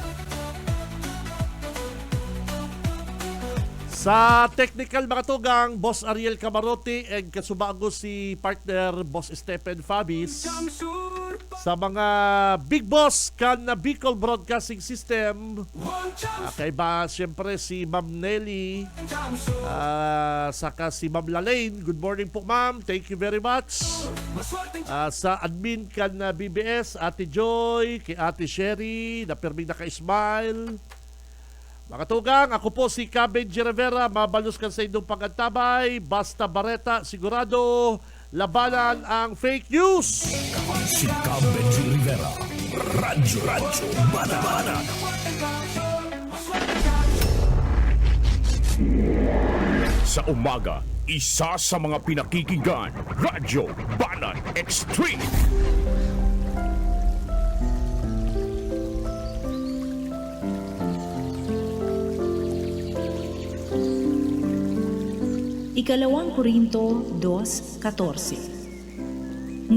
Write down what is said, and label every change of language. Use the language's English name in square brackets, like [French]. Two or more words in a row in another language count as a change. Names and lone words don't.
[Bikol] Sa technical mga tugang, Boss Ariel Camarote and kasubago si partner Boss Stephen Fabis. Sa mga big boss kan na Bicol Broadcasting System, kaiba siyempre si Ma'am Nelly, saka si Ma'am Lalaine. [English] Good morning po ma'am, thank you very much. [Bikol] Sa admin kan na BBS, Ate Joy, kay Ate Sherry, na perming naka-smile. Mga tugang, ako po si Benji Rivera, mabalos ka sa inyong pagantabay, basta bareta, sigurado, labanan ang [English] fake news. [Bikol] Si Benji Rivera. Radyo Banana. [Filipino] Sa umaga, isa sa mga pinakikinggan, Radyo Banan Extreme. Ikalawang Korinto 2:14.